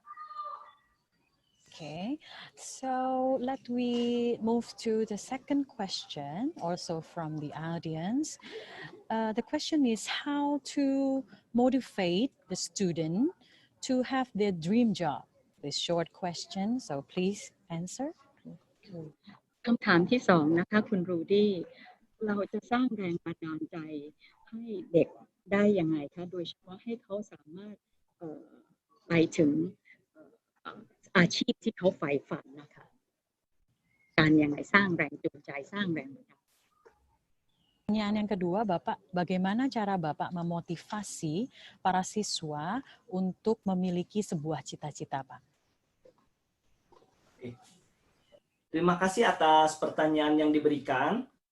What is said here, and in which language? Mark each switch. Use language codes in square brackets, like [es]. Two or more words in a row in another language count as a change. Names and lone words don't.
[en] Okay, so let we move to the second question, also from the audience. The question is how to motivate the student to have their dream job. This short question, so please answer. [th] คำถามที่สองนะคะคุณรูดี้เราจะสร้างแรงบันดาลใจให้เด็กได้ยังไงคะโดยเฉพาะให้เขาสามารถไปถึงอาชีพที่เขาใฝ่ฝันนะคะการยังไงสร้างแรงจูงใจสร้างแรงบันดาลใจ [id] Pertanyaan yang kedua, Bapak, bagaimana cara Bapak memotivasi para siswa untuk memiliki sebuah cita-cita, Pak? Terima kasih atas pertanyaan yang diberikan.